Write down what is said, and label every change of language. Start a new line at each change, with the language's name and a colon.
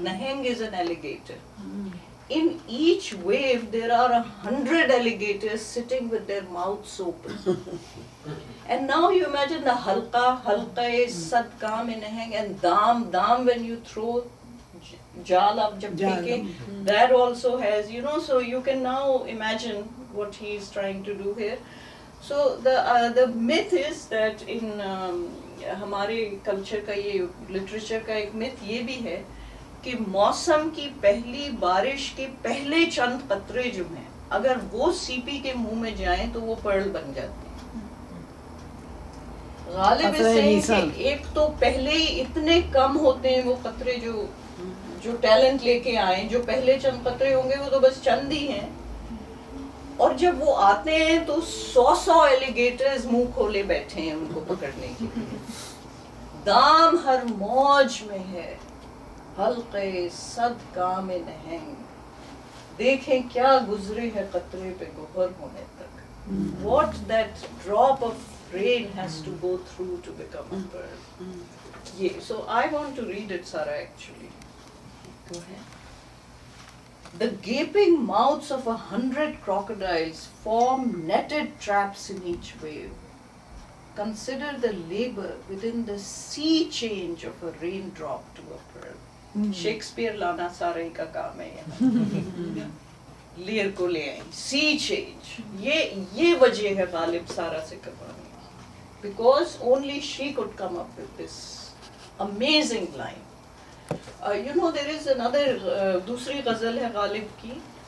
English: Naheng is an alligator. In each wave, there are 100 alligators sitting with their mouths open. And now you imagine the halqa,
Hindi: sad kaam mein naheng,
English: and daam when you throw jal up
Hindi: jab pheke,
English: that also has, you know, so you can now imagine what he is trying to do here. So the myth is that in
Hindi: हमारे culture का ये literature का एक myth ये भी है कि मौसम की पहली बारिश के पहले चंद कतरे जो हैं, अगर वो सीपी के मुंह में जाएं तो वो पर्ल बन जाती है. गालिब से एक तो पहले ही इतने कम होते हैं वो कतरे जो टैलेंट लेके आए, जो पहले चंद कतरे होंगे वो तो बस चंद ही हैं, और जब वो आते हैं तो 100 एलिगेटर्स मुंह खोले बैठे हैं उनको पकड़ने के लिए. दाम हर मौज में है, हल्के सद काम नहंग, देखें क्या गुजरे है कतरे पे गोहर होने तक.
English: What that drop of rain has to go through to become a pearl. Yeah, so I want to read it, Sara, actually. Go ahead. The gaping mouths of 100 crocodiles form netted traps in each wave. Consider the labor within the sea change of a raindrop to a pearl.
Hindi: Shakespeare लाना सारे का काम है यहाँ. Layer को ले आई.
English: Sea change.
Hindi: ये वजह है गालिब सारा से करवाने की.
English: Because only she could come up with this amazing line. You know, there is another
Hindi: दूसरी गजल है गालिब की.